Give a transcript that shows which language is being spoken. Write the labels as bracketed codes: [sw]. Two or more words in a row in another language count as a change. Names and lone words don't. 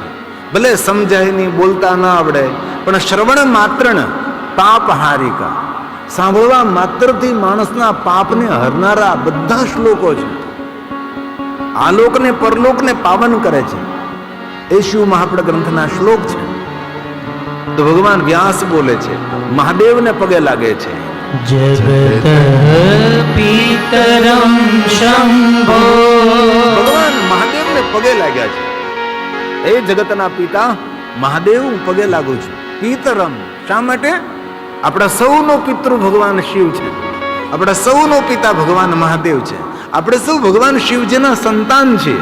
[gu] ભલે સમજાય નહીં, બોલતા ન આવડે, પણ શ્રવણ માત્રને પાપ હારિકા, સાંભળવા માત્રથી માણસના પાપને હરનારા બધા શ્લોકો છે. આલોકને પરલોકને પાવન કરે છે. એ શિવ મહાપડ ગ્રંથના શ્લોક છે. તો ભગવાન વ્યાસ બોલે છે, મહાદેવને પગે લાગે છે. [sa] जगत पीतरम शंभो. [gu] ભગવાન મહાદેવને પગે લાગ્યા છે. એ જગતના પિતા મહાદેવ, હું પગે લાગુ છું. પિતરમ શા માટે? આપણા સૌનો પિતૃ ભગવાન શિવ છે. આપણા સૌનો પિતા ભગવાન મહાદેવ છે. આપણે સૌ ભગવાન શિવજીના સંતાન છીએ.